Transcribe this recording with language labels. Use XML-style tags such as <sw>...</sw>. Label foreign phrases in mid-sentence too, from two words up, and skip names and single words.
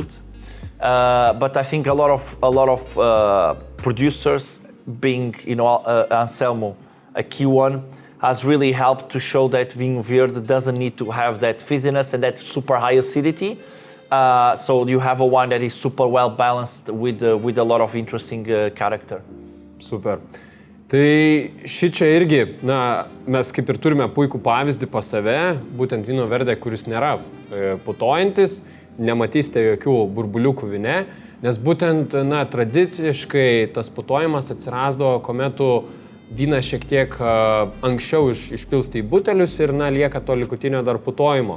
<en>But I think a lot of producers, being Anselmo, a key one, has really helped to show that Vinho Verde doesn't need to have that fizziness and that super high acidity. So you have a wine that is super well balanced with a lot of interesting character. Super.</en> <lt>Tai šičia irgi, mes kaip ir turime puikų pavyzdį pas save, būtent Vinho Verde, kuris nėra putojantis, nematysite jokių burbuliukų vine, nes būtent, tradiciškai tas putojimas atsirasdavo, kuomet tu vyną šiek tiek anksčiau išpilstai į butelius ir, lieka to likutinio dar putojimo.</lt>